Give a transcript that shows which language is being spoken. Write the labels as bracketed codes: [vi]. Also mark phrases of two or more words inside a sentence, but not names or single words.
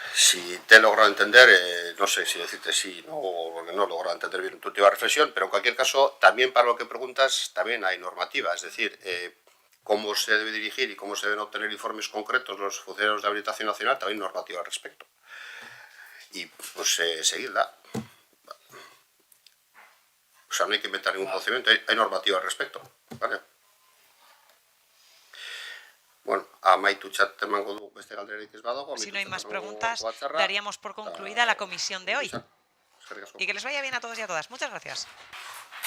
[es] Si te he logrado entender, no sé si decirte sí o no he logrado entender bien tu última reflexión, pero en cualquier caso, también para lo que preguntas, también hay normativa. Es decir, cómo se debe dirigir y cómo se deben obtener informes concretos los funcionarios de habilitación nacional, también normativa al respecto. Y pues seguirla. O sea, no hay que inventar ningún procedimiento, hay normativa al respecto, ¿vale? [eu] Bueno, amaitutxat emango dugu beste galderarik ez badago. [es] Si no hay más preguntas, daríamos por concluida la comisión de hoy. Y que les vaya bien a todos y a todas. Muchas gracias.